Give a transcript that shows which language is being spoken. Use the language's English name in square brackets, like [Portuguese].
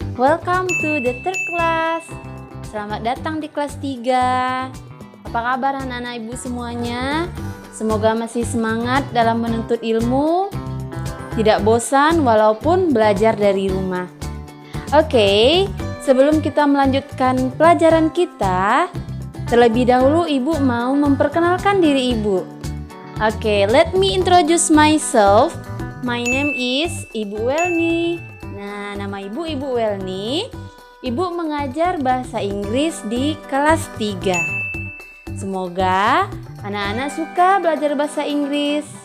[English] Welcome to the third class. [Indonesian] Selamat datang di kelas 3. Apa kabar anak-anak ibu semuanya? Semoga masih semangat dalam menuntut ilmu, tidak bosan walaupun belajar dari rumah. Oke, sebelum kita melanjutkan pelajaran kita, terlebih dahulu ibu mau memperkenalkan diri ibu. [English] Oke, let me introduce myself. My name is Ibu Welni. [Indonesian] Nah, nama ibu Welni. Ibu mengajar bahasa Inggris di kelas 3. Semoga anak-anak suka belajar bahasa Inggris.